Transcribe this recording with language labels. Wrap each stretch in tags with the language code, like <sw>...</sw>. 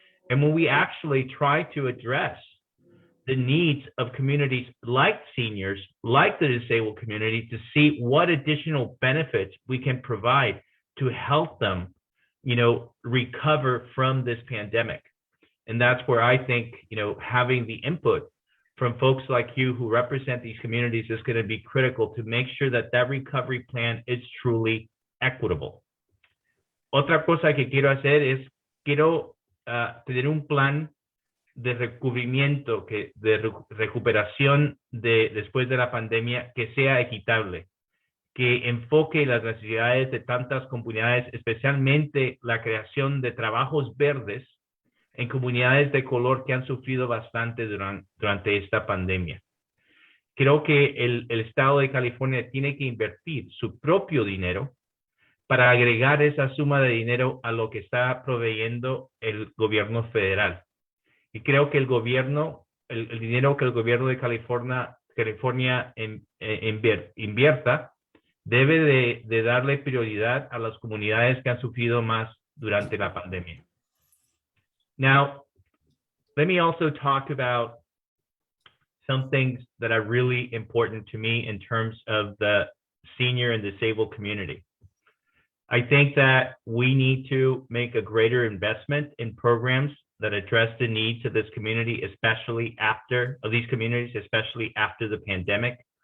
<en>And when we actually try to address the needs of communities like seniors, like the disabled community, to see what additional benefits we can provide to help them, recover from this pandemic. And that's where I think, having the input from folks like you who represent these communities is going to be critical to make sure that that recovery plan is truly equitable.</en> <es>Otra cosa que quiero hacer es, quiero tener un plan de recubrimiento, de recuperación después de la pandemia que sea equitable, que enfoque las necesidades de tantas comunidades, especialmente la creación de trabajos verdes en comunidades de color que han sufrido bastante durante esta pandemia. Creo que el estado de California tiene que invertir su propio dinero para agregar esa suma de dinero a lo que está proveyendo el gobierno federal. Y creo que el dinero que el gobierno de California invierta debe de darle prioridad a las comunidades que han sufrido más durante la pandemia.</es> <en>Now, let me also talk about some things that are really important to me in terms of the senior and disabled community. I think that we need to make a greater investment in programs that address the needs of this community, especially after the pandemic.</en>